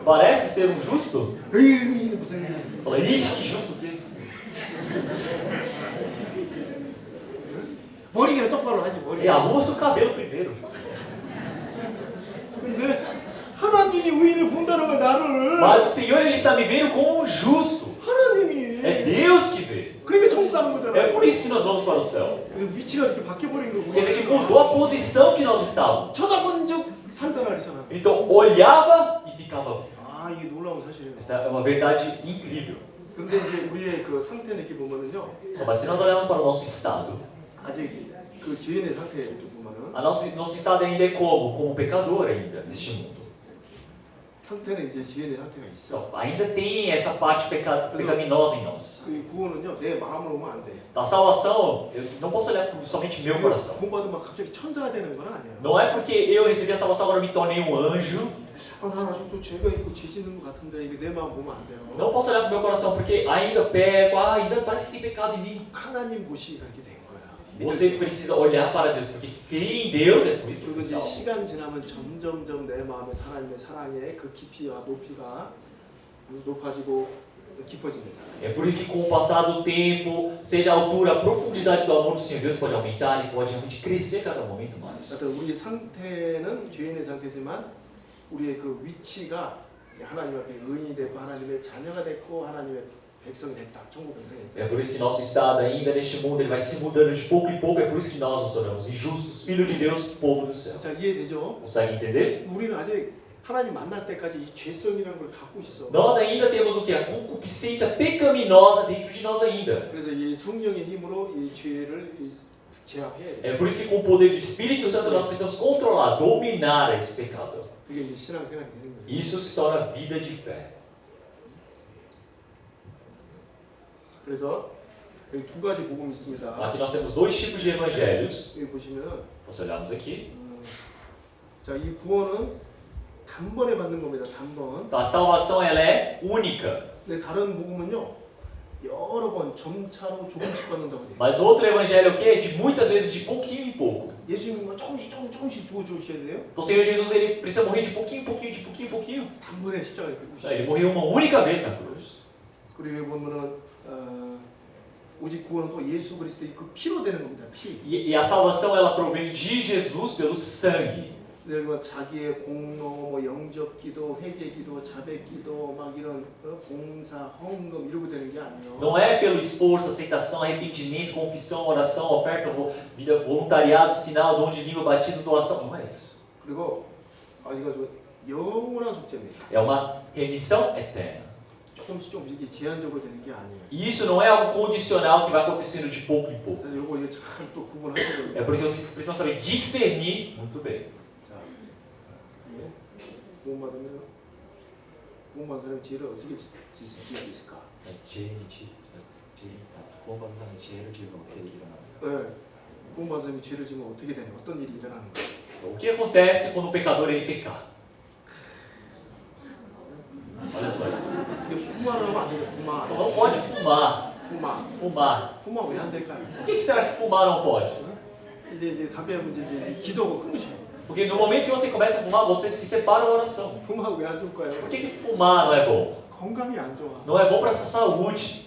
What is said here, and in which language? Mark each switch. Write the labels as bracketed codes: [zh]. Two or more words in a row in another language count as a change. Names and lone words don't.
[pt] Parece ser um justo? [ko] 의인 무슨 의인? [pt] Fala, ixi, que justo o quê? [ko] 머리가 똑바로 하지 머리. [pt] E arruma seu cabelo primeiro. [ko] 근데 하나님이 의인을 본다는 거야 나를. [pt] Mas o Senhor, Ele está me vendo como um justo. [ko] 하나님이. [pt] É Deus que vê. [ko] 그러니까 천국 가는 거잖아. [pt] É por isso que nós vamos para o céu. [ko] 그래서 위치가 이렇게 바뀌어버린 거고. [pt] Quer dizer que mudou a posição que nós estávamos. [ko] 쳐다본 적 살다라 그랬잖아. [pt] Então olhava e ficava vivo. [ko] 이게 놀라운 사실이에요. [pt] Essa é uma verdade incrível. [ko] 근데 이제 우리의 그 상태는 이렇게 보면은요, [pt] Então, mas se nós olharmos para o nosso estado, [ko] 아직 그 죄인의 상태 이렇게 보면은 [pt] nosso estado ainda é como? Como pecador ainda neste mundo. [ko] 상태는 이제 죄인의 상태가 있어. [pt] Então, ainda tem essa parte pecaminosa em nós. [ko] 그 구원은요, 내 마음으로 오면 안 돼. [pt] A salvação, eu não posso olhar por somente meu coração. [ko] 구원받으면 갑자기 천사가 되는 건 아니에요. [pt] Não é porque eu recebi a salvação agora me tornei um anjo. [ko] 나 아직도 죄가 있고 죄 짓는 것 같은데 이게 내 마음 보면 안 돼요. [pt] Não posso olhar para o meu coração porque ainda peco, ainda parece que tem pecado em mim. [ko] 하나님 보시기가 이렇게 된 거야. [pt] Você precisa olhar para Deus, porque crê em Deus é por isso que [ko] 그리고 이제 [pt] você salva. [ko] 시간 지나면 점점점 내 마음에 하나님의 사랑의 그 깊이와 높이가 높아지고 깊어집니다. [pt] É por isso que com o passar do tempo, seja a altura, a profundidade do amor do Senhor, Deus pode aumentar e pode realmente crescer cada momento mais. [ko] 하여튼 우리의 상태는 죄인의 상태지만 우리의 그 위치가 하나님 앞에 의인이 됐고 하나님의 자녀가 됐고 하나님의 백성이 됐다. 천국 백성이 됐다. [pt] É por isso que nosso estado ainda neste mundo ele vai se mudando de pouco em pouco. É por isso que nós nos tornamos injustos, filho de Deus, povo do céu. [ko] 자, 이해되죠? [pt] Consegue entender? [ko] 우리는 아직 하나님 만날 때까지 이 죄성이라는 걸 갖고 있어. [pt] Nós ainda temos o que? A concupiscência pecaminosa dentro de nós ainda. [ko] 그래서 이 성령의 힘으로 이 죄를 제압해야 돼. [pt] É por isso que com o poder do Espírito Santo nós precisamos controlar, dominar esse pecado. [ko] 그게 이제 신앙생활이 되는 거예요. [pt] Isso se torna vida de fé. [ko] 그래서 여기 두 가지 복음이 있습니다. [pt] Aqui nós temos dois tipos de evangelhos. [ko] 여기 보시면 [pt] Se olharmos aqui, [ko] 자, 이 구원은 단번에 받는 겁니다. 단번. [pt] Então a salvação ela é única. [ko] 근데 다른 복음은요, 여러 번 점차로 조금씩 받는다고 해요. [pt] Mas o outro evangelho é o quê? De muitas vezes de pouquinho em pouco. [ko] 예수님은 조금씩 주셔야 돼요. [pt] Então o Senhor Jesus ele precisa morrer de pouquinho em pouquinho, de pouquinho em pouquinho. [ko] 단번에 십자가에 [pt] Então, ele morreu uma única vez na cruz. [ko] 그리고 보면은 오직 구원은 또 예수 그리스도의 그 피로 되는 겁니다. 피. [pt] E a salvação ela provém de Jesus pelo sangue. 그리고 자기의 공로, 뭐 영접기도, 회개기도, 자백기도, 막 이런 봉사, 헌금 이러고 되는 게 아니에요. Não é pelo esforço, aceitação, arrependimento, confissão, oração, oferta, vida, voluntariado, sinal, dom de língua, batismo, doação. Não é isso. [ko] 그리고 이거 좀 영원한 속죄입니다. [pt] É uma remissão eterna. [ko] 조금씩 이게 제한적으로 되는 게 아니에요. [pt] E isso não é algo condicional que vai acontecendo de pouco em pouco. [ko] 그래서 이거 이제 참 또 구분하셔야 [pt] É [ko] 돼요. [pt] por isso que vocês precisam saber discernir muito bem. [ko] 자, 구원받으면 구원받은 사람의 죄를 어떻게 지을 수 있을까? 구원받은 사람이 죄를 지으면 어떻게 일어나요? 네, 구원받은 사람이 죄를 지으면 어떻게 되냐? 어떤 일이 일어나는 거예요? [pt] O que acontece quando o pecador ele pecar? Olha só isso. [ko] 이게 fumar을 하면 안 돼요. [pt] fumar. Não pode fumar. fumar. Fumar. [ko] 왜 안 될까요? [pt] Por que será que fumar não pode? [ko] 이제 담배 하면 이제 기도하고 끊으셔요. [pt] Porque no momento que você começa a fumar, você se separa da oração. [ko] fum하고 왜 안 좋을까요? [pt] Por que fumar não é bom? [ko] 건강이 안 좋아. [pt] Não é bom para a sua saúde.